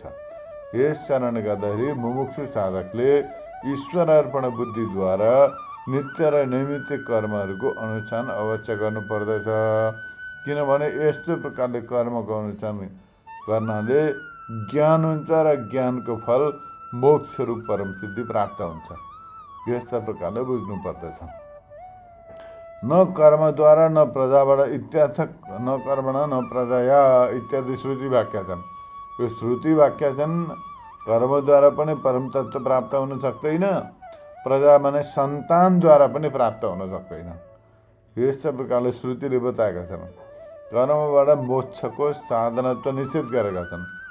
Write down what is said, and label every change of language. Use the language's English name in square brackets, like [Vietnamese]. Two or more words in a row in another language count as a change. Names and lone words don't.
[Nepali] यस कारणले गर्दाखेरि मुमुक्षु साधकले ईश्वर अर्पण बुद्धिद्वारा नित्य र नैमित्तिक कर्महरूको अनुष्ठान अवश्य गर्नुपर्दछ। किनभने यस्तो प्रकारले कर्मको अनुष्ठान गर्नाले ज्ञान हुन्छ र ज्ञानको फल मोक्ष रूप परम सिद्धि प्राप्त हुन्छ। यस्ता प्रकारले बुझ्नुपर्दछ। न कर्मद्वारा न प्रजाबाट इत्यार्थक [Sanskrit] न कर्मणा न प्रजाया [Nepali] इत्यादि श्रुति वाक्य छन्। यो श्रुति वाक्य छन्। कर्मद्वारा पनि परम तत्त्व प्राप्त हुन सक्दैन, प्रजा माने सन्तानद्वारा पनि प्राप्त हुन सक्दैन। यस्ता प्रकारले श्रुतिले बताएका छन्। कर्मबाट मोक्षको साधनत्व निश्चित गरेका छन्।